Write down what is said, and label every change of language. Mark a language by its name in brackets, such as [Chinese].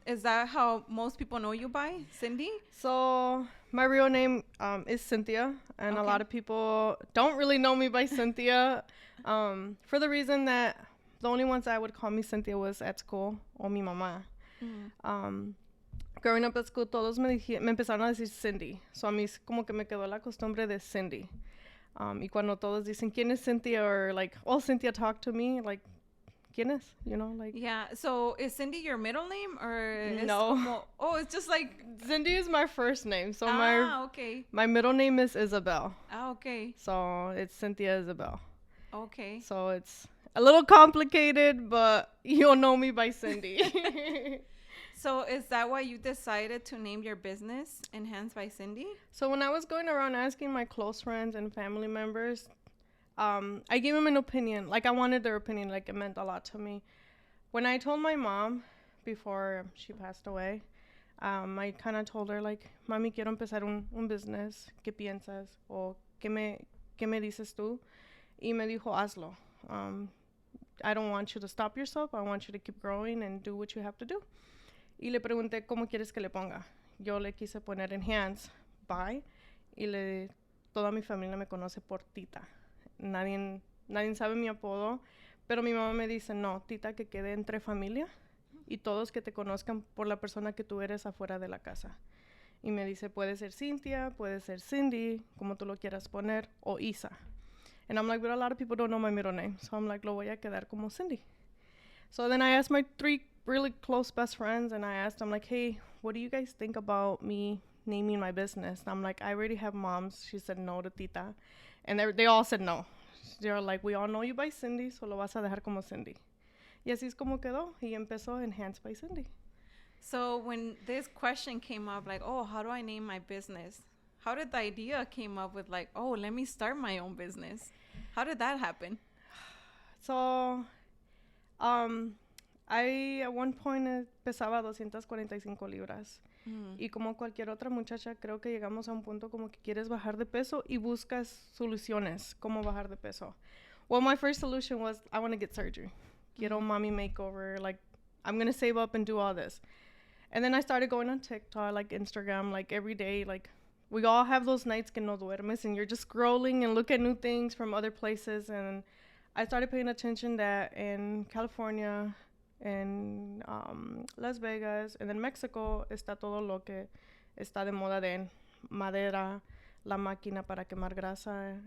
[English] Is that how most people know you by, Cindy? So my real name is Cynthia, and a lot of people don't really know me by Cynthia, for the reason that the only ones that would call me Cynthia was at school, [Spanish] o mi mamá. Mm-hmm. [English] Growing up at school, [Spanish] todos me empezaron a decir Cindy, [English] so [Spanish] a mí como que me quedó la costumbre de Cindy. Y cuando todos dicen, ¿quién es Cynthia? [English] Or like, oh, Cynthia, talk to me, like, [Spanish] ¿quién es? [English] You know, like. Yeah, so is Cindy your middle name or? No. It's just like. Cindy is my first name. So okay. My middle name is Isabel. Okay. So it's Cynthia Isabel. Okay. So it's a little complicated, but you'll know me by Cindy. So is that why you decided to name your business Enhanced by Cindy? So when I was going around asking my close friends and family members, I gave them an opinion. Like, I wanted their opinion. Like, it meant a lot to me. When I told my mom before she passed away, I kind of told her, like, [Spanish] Mami, quiero empezar un business. ¿Qué piensas? O ¿qué me dices tú? Y me dijo, hazlo. [English] I don't want you to stop yourself. I want you to keep growing and do what you have to do. [Spanish] Y le pregunté, ¿cómo quieres que le ponga? Yo le quise poner Enhanced by, y toda mi familia me conoce por Tita. Nadie sabe mi apodo, pero mi mamá me dice, no, Tita, que quede entre familia y todos que te conozcan por la persona que tú eres afuera de la casa. Y me dice, puede ser Cynthia, puede ser Cindy, como tú lo quieras poner, o Isa. [English] And I'm like, but a lot of people don't know my middle name. So I'm like, [Spanish] lo voy a quedar como Cindy. [English] So then I asked my 3 really close best friends, and I asked them, like, hey, what do you guys think about me naming my business? And I'm like, I already have moms. She said no to Tita. And they all said no. they're like, we all know you by Cindy, so [Spanish] lo vas a dejar como Cindy. Y así es como quedó. Y empezó Enhanced by Cindy. [English] So when this question came up, like, oh, how do I name my business? How did the idea came up with like, oh, let me start my own business? How did that happen? So, I at one point [Spanish] pesaba 245 libras. Y como cualquier otra muchacha, creo que llegamos a un punto como que quieres bajar de peso y buscas soluciones cómo bajar de peso. [English] Well, my first solution was I want to get surgery. [Spanish] Quiero mommy makeover. [English] Like, I'm going to save up and do all this. And then I started going on TikTok, like Instagram, like every day. Like, we all have those nights [Spanish] que no duermes [English] and you're just scrolling and look at new things from other places. And I started paying attention that in California, [Spanish] en Las Vegas, [English] and then [Spanish] Mexico, está todo lo que está de moda de madera, la máquina para quemar grasa.